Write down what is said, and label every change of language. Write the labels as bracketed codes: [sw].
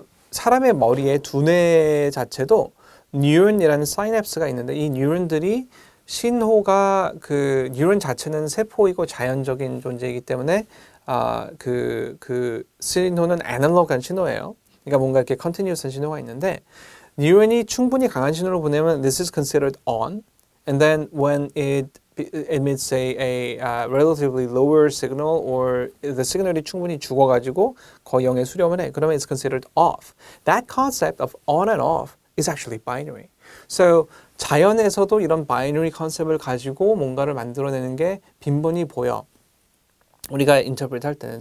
[ko] 사람의 머리에 두뇌 자체도 뉴런이라는 사이냅스가 있는데 이 뉴런들이 신호가 그 뉴런 자체는 세포이고 자연적인 존재이기 때문에 그 신호는 애널로그한 신호예요. 그러니까 뭔가 이렇게 컨티뉴어스한 신호가 있는데 뉴런이 충분히 강한 신호를 보내면 [en] this is considered on, and then when it emits a relatively lower signal or the signal [ko] 이 충분히 죽어가지고 거의 0에 수렴을 해. [en] 그러면 it's considered off. That concept of on and off is actually binary. [ko] So 자연에서도 이런 binary 컨셉을 가지고 뭔가를 만들어내는 게 빈번히 보여. 우리가 interpret 할 때는.